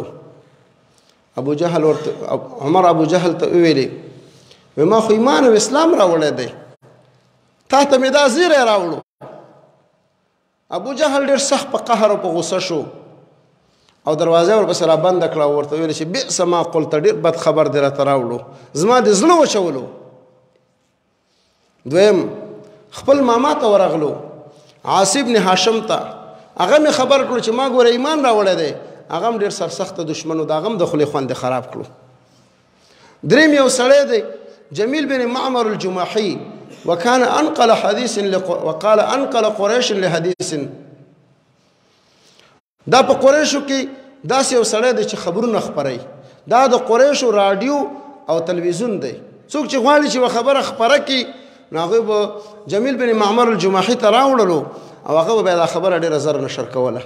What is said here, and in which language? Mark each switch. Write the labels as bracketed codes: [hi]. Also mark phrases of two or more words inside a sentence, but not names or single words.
[ps] ابو جهل ورته عمر ابو جهل ته وویلې وی ما خو ایمان او اسلام راوړی دی، تا ته مې دا زیری راوړو. ابو جهل ډېر سخت په قهر او په غصه شو او دروازه ورپسې را بنده کړه او ورته ویل چې [ar] بئس ما قلت، [ps] ډېر بد خبر دې راته راوړو، زما د زړه وچولو. دویم خپل ماما ته ورغلو عاص بن هاشم ته، هغه مې خبر کړو چې ما ګوره ایمان راوړی دی، هغه هم ډېر سرسخته دشمن و، د هغه هم د خولې خوند خراب کړو. دریم یو سړی دی [ar] جمیل بن معمر الجماحي وكان انقل حديث وقال انقل قريش لحديث. [ps] دا په قریشو کې داسې یو سړی دی چې خبرونه خپروي، دا د قریشو رادیو او تلویزیون دی. څوک چې غواړي چې یوه خبره خپره کړي نو هغوی به جمیل بن معمر الجماحي ته راوړلو او هغه به بیا دا خبره ډېره زر نشر کوله.